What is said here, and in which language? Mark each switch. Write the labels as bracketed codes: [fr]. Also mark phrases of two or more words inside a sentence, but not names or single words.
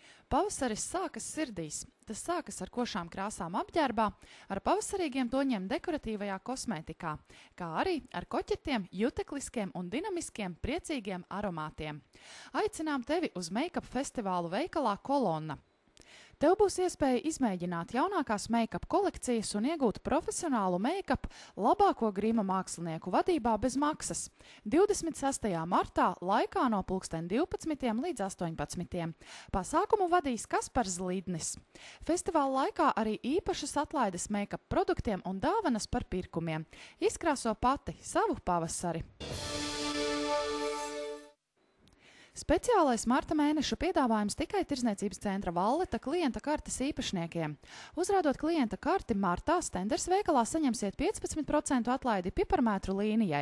[lv] Pavasaris sākas sirdīs. Tas sākas ar košām krāsām apģērbā, ar pavasarīgiem toņiem dekoratīvajā kosmētikā, kā arī ar koķetiem, jutekliskiem un dinamiskiem, priecīgiem aromātiem. Aicinām tevi uz make-up festivālu veikalā Kolonna. Tev būs iespēja izmēģināt jaunākās make-up kolekcijas un iegūt profesionālu make-up labāko grima mākslinieku vadībā bez maksas. 26. martā laikā no 12. līdz 18. Pasākumu vadīs Kaspars Zlidnis. Festivāla laikā arī īpašas atlaides make-up produktiem un dāvanas par pirkumiem. Izkrāso pati savu pavasari. Speciālais marta mēneša piedāvājums tikai Tirdzniecības centra Valleta klienta kartes īpašniekiem. Uzrādot klienta karti martā, Stenders veikalā saņemsiet 15% atlaidi piparmētru līnijai.